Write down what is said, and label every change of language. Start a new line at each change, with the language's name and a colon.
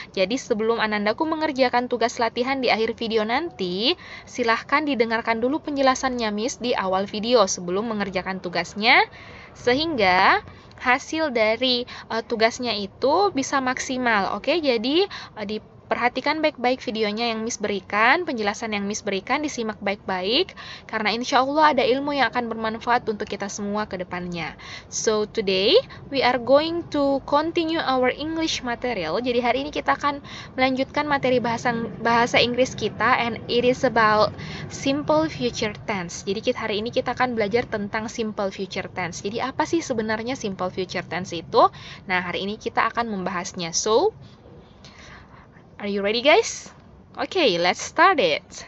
Indonesian: Jadi sebelum anandaku mengerjakan tugas latihan di akhir video nanti, silahkan didengarkan dulu penjelasannya Miss di awal video sebelum mengerjakan tugasnya, sehingga hasil dari tugasnya itu bisa maksimal. Oke, jadi diperhatikan baik-baik videonya yang Miss berikan, penjelasan yang Miss berikan disimak baik-baik, karena insya Allah ada ilmu yang akan bermanfaat untuk kita semua ke depannya.
English: So today we are going to continue our English material.
Indonesian: Jadi hari ini kita akan melanjutkan materi bahasa Inggris kita,
English: and it is about simple future tense.
Indonesian: Jadi hari ini kita akan belajar tentang simple future tense. Jadi apa sih sebenarnya simple future tense itu? Nah, hari ini kita akan membahasnya.
English: So, are you ready guys? Okay, let's start it.